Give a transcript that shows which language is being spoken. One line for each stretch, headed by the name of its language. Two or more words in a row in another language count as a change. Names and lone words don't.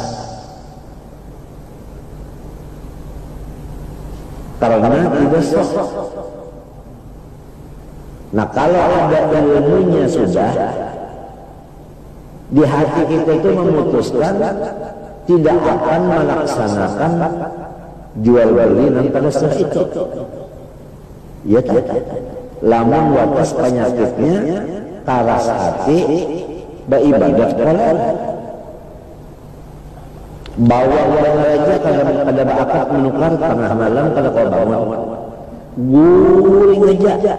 Indonesian: Karena tidak sah. Nah, kalau ada ilmunya sudah, di hati kita itu memutuskan tidak akan melaksanakan jual beli dan pada saat itu. Ya tak?
Banjar: Lamun watas penyakitnya karas hati beribadah kolot. Bawa uang aja kada akad menukar tengah malam kada kau bangun. Guring aja.